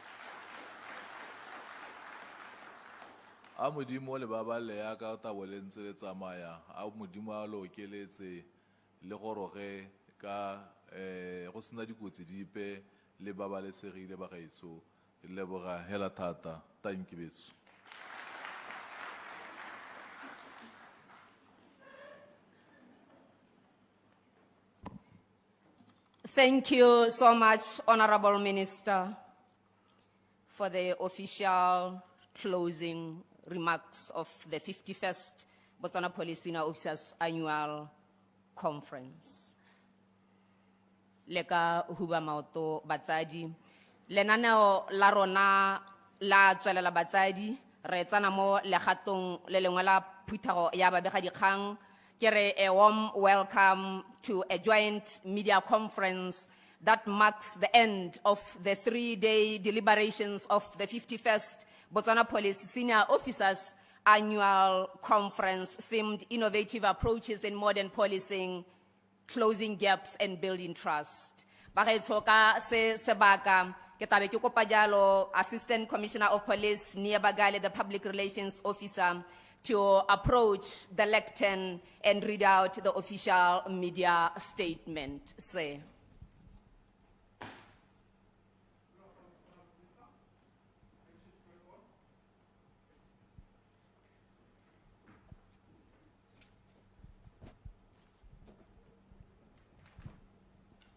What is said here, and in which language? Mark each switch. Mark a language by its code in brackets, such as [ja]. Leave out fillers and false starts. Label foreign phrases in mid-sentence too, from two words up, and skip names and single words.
[tn] a modimo le baballe ya ka tabo le ntse le tsamaya a modimo a lo okeletse le goroge ka go sena dikotsi dipe le babalesegile ba gaetsho le leboga hela thata [en] thank you [tn] betso. [en] Thank you so much, Honorable Minister, for the official closing remarks of the 51st Botswana Police Senior Officers Annual Conference. [tn] Leka huba maoto batsadi, lenaneo la rona la tswelela batsadi, re tsana mo legatong le lengwe la phuthego ya babegadikgang. [en] A warm welcome to a joint media conference that marks the end of the 3-day deliberations of the 51st Botswana Police Senior Officers Annual Conference themed Innovative Approaches in Modern Policing, Closing Gaps and Building Trust. [tn] Bagaetshoka se sebaka ke tabe ke kopa jalo [en] Assistant Commissioner of Police Nia Bagale, the Public Relations Officer, to approach the lectern and read out the official media statement. Say. Thank